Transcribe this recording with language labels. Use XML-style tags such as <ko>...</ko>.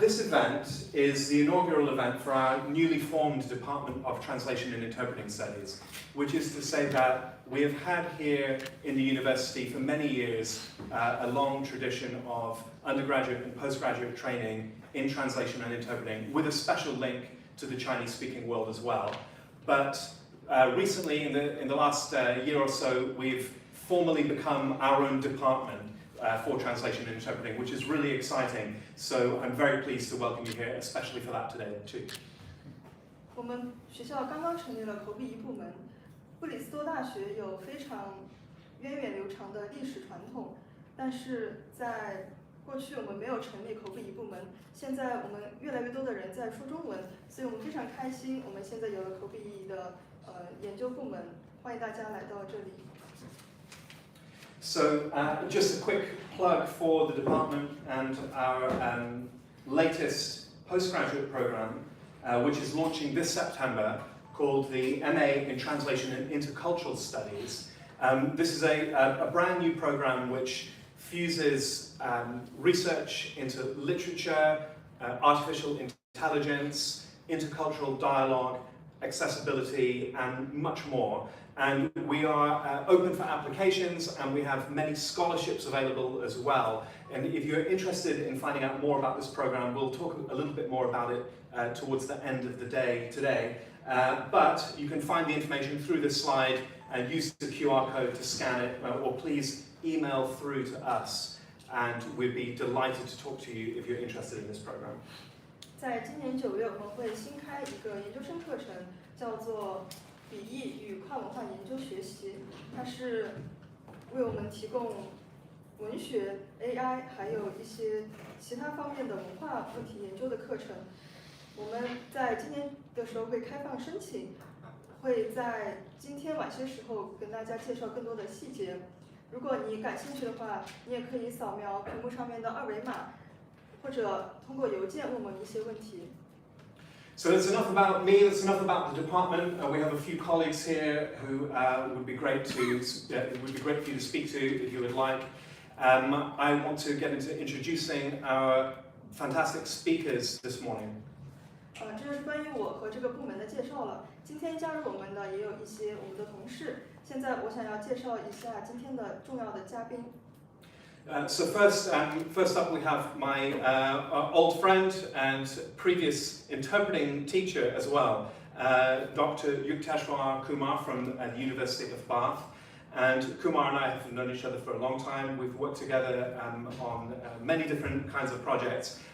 <en>This event is the inaugural event for our newly formed Department of Translation and Interpreting Studies, which is to say that we have had here in the university for many years a long tradition of undergraduate and postgraduate training in translation and interpreting, with a special link to the Chinese-speaking world as well. But recently, in the last year or so, we've formally become our own department for translation and interpreting, which is really exciting. So I'm very pleased to welcome you here, especially for that today too.</en> <zh>我们学校刚刚成立了口笔译部门。布里斯托大学有非常源远流长的历史传统，但是在过去我们没有成立口笔译部门。现在我们越来越多的人在说中文，所以我们非常开心，我们现在有了口笔译的研究部门，欢迎大家来到这里。</zh> <en>So just a quick plug for the department and our latest postgraduate program, which is launching this September, called the MA in Translation and Intercultural Studies. This is a brand new program which fuses research into literature, artificial intelligence, intercultural dialogue, accessibility, and much more. And we are open for applications, and we have many scholarships available as well. And if you're interested in finding out more about this program, we'll talk a little bit more about it towards the end of the day today. But you can find the information through this slide and use the QR code to scan it, or please email through to us, and we'd be delighted to talk to you if you're interested in this program.</en> <zh>在今年9月，我们会新开一个研究生课程，叫做笔译与跨文化研究学习。它是为我们提供文学、AI 还有一些其他方面的文化问题研究的课程。我们在今年的时候会开放申请，会在今天晚些时候跟大家介绍更多的细节。如果你感兴趣的话，你也可以扫描屏幕上面的二维码，或者通过邮件问我们一些问题。</zh> <en>So that's enough about me. That's enough about the department. We have a few colleagues here who would be great for you to speak to if you would like. I want to get into introducing our fantastic speakers this morning.</en> <zh>这是关于我和这个部门的介绍了。今天加入我们的也有一些我们的同事。现在我想要介绍一下今天的重要的嘉宾。</zh> <en>So first up we have my old friend and previous interpreting teacher as well, Dr. Yukteswar Kumar from the University of Bath. And Kumar and I have known each other for a long time. We've worked together on many different kinds of projects.</en>